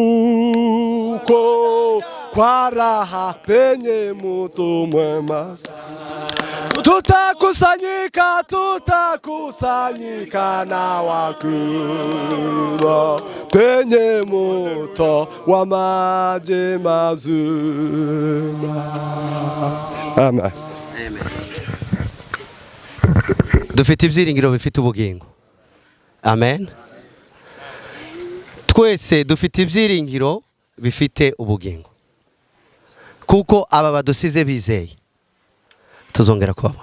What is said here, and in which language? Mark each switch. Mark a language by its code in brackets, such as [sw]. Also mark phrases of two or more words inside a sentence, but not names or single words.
[sw] huko kwa raha penye mtu mwema tutakusanyika na wakubwa penye moto wa maji mazima. Amen. [rw] Dufite ibyiringiro bifite ubugingo. Amen. Twese dufite ibyiringiro bifite ubugingo. Kuko aba badusize bizeye tuzongera kubabona.